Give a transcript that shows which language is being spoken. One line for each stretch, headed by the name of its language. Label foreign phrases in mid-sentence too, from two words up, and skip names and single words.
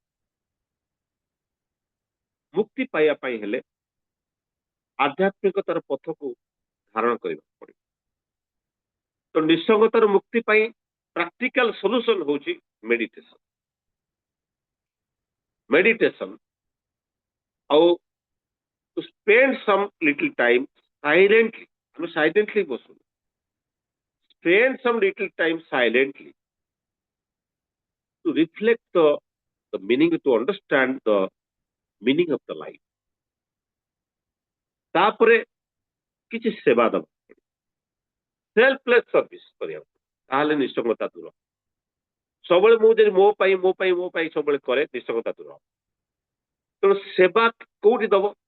Odia: ମୁକ୍ତି ପାଇବା ପାଇଁ ହେଲେ ଆଧ୍ୟାତ୍ମିକତାର ପଥକୁ ଧାରଣ କରିବାକୁ ପଡିବ ତ ନିଃସଙ୍ଗତାର ମୁକ୍ତି ପାଇଁ
English: practical solution
Odia: ହଉଛି ମେଡିଟେସନ
English: meditation ଆଉ to spend some little time silently
Odia: ଆମେ ସାଇଲେଣ୍ଟଲି ବସୁ
English: spend some little time silently to reflect the meaning, to understand the meaning of the life.
Odia: ତାପରେ କିଛି ସେବା ଦେବା
English: selfless service
Odia: କରିବାକୁ ତାହେଲେ ନିଃସଙ୍ଗତା ଦୂର ସବୁବେଳେ ମୁଁ ଯଦି ମୋ ପାଇଁ ମୋ ପାଇଁ ମୋ ପାଇଁ ସବୁବେଳେ କରେ ନିଃସଙ୍ଗତା ଦୂର ତେଣୁ ସେବା କୋଉଠି ଦବ